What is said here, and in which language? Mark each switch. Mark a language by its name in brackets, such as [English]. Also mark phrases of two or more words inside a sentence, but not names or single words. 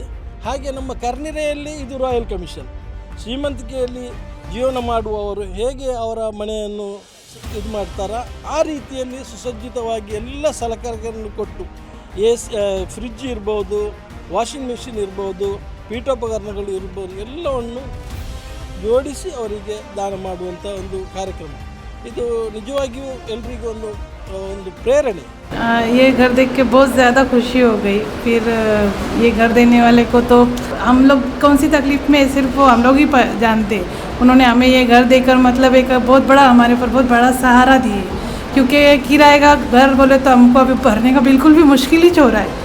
[Kannada] ಹಾಗೆ ನಮ್ಮ ಕರ್ನಿರೆಯಲ್ಲಿ ಇದು [English] royal commission. [Kannada] ಶ್ರೀಮಂತಿಕೆಯಲ್ಲಿ ಜೀವನ ಮಾಡುವವರು ಹೇಗೆ ಅವರ ಮನೆಯನ್ನು ಇದು ಮಾಡ್ತಾರೋ ಆ ರೀತಿಯಲ್ಲಿ ಸುಸಜ್ಜಿತವಾಗಿ ಎಲ್ಲ ಸಲಕರಣೆಗಳನ್ನು ಕೊಟ್ಟು ಫ್ರಿಡ್ಜ್ ಇರ್ಬೋದು, [English] washing machine [Kannada] ಇರ್ಬೋದು, ಪೀಠೋಪಕರಣಗಳು ಇರ್ಬೋದು, ಎಲ್ಲವನ್ನು ಜೋಡಿಸಿ ಅವರಿಗೆ ದಾನ ಮಾಡುವಂಥ ಒಂದು ಕಾರ್ಯಕ್ರಮ. ಇದು ನಿಜವಾಗಿಯೂ ಎಲ್ರಿಗೂ ಒಂದು ಪ್ರೇರಣೆ. [Hindi] ये घर देख के बहुत ज़्यादा खुशी हो गई. फिर ये घर देने वाले को तो हम लोग कौन सी तकलीफ़ में सिर्फ वो हम लोग ही जानते. उन्होंने हमें ये घर देकर मतलब एक बहुत बड़ा हमारे ऊपर बहुत बड़ा सहारा दिए. क्योंकि किराए का घर बोले तो हमको अभी भरने का बिल्कुल भी मुश्किल ही हो रहा है.